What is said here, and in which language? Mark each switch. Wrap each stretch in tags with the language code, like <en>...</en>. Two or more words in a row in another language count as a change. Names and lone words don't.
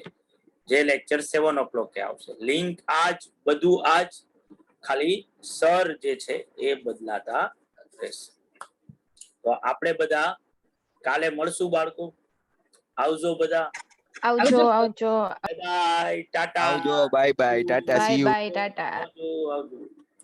<gu>જે લેક્ચર 7 o'clock આવશે. લિંક આજ, બધું આજ, ખાલી સર જે છે એ બદલાતા રહેશે. તો આપણે બધા કાલે મળશું બાળકો. આવજો બધા. આવજો, આવજો.</gu> <en>bye bye, tata.</en> <gu>આવજો,</gu> <en>bye bye, tata, see Bye, you. bye, tata.</en> <gu>આવજો આવજો.</gu>